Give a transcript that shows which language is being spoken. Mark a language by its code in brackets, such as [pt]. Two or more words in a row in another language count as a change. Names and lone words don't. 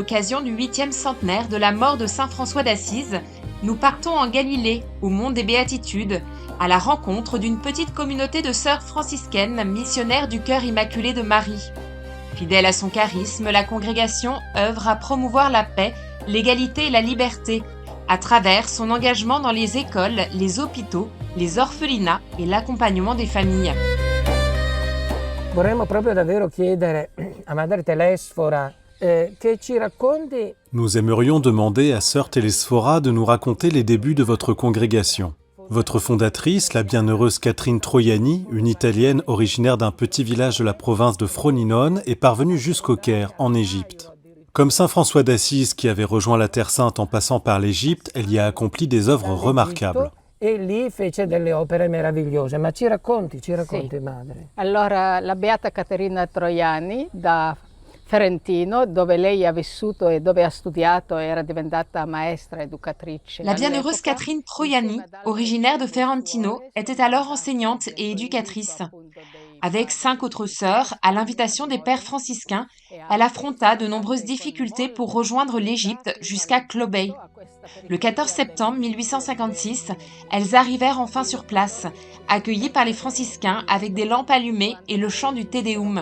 [fr] l'occasion du 8e centenaire de la mort de Saint François d'Assise, nous partons en Galilée, au Mont des Béatitudes, à la rencontre d'une petite communauté de sœurs franciscaines missionnaires du Cœur Immaculé de Marie. Fidèle à son charisme, la congrégation œuvre à promouvoir la paix, l'égalité et la liberté, à travers son engagement dans les écoles, les hôpitaux, les orphelinats et l'accompagnement des familles. [it] Vorremmo proprio davvero chiedere a Madre Telesfora [fr] Nous aimerions demander à sœur Télésphora de nous raconter les débuts de votre congrégation. Votre fondatrice, la bienheureuse Catherine Troiani, une Italienne originaire d'un petit village de la province de Frosinone, est parvenue jusqu'au Caire, en Égypte. Comme saint François d'Assise qui avait rejoint la Terre Sainte en passant par l'Égypte, elle y a accompli des œuvres remarquables. [it] E lì fece delle opere meravigliose, ma ci racconti, madre. Allora, la Beata Caterina Troiani da Ferentino, dove lei ha vissuto e dove ha studiato, era diventata maestra educatrice. [fr] La bienheureuse Catherine Troiani, originaire de Ferentino, était alors enseignante et éducatrice. Avec 5 autres sœurs, à l'invitation des pères franciscains, elle affronta de nombreuses difficultés pour rejoindre l'Égypte jusqu'à Clobey. Le 14 septembre 1856, elles arrivèrent enfin sur place, accueillies par les franciscains avec des lampes allumées et le chant du Te Deum.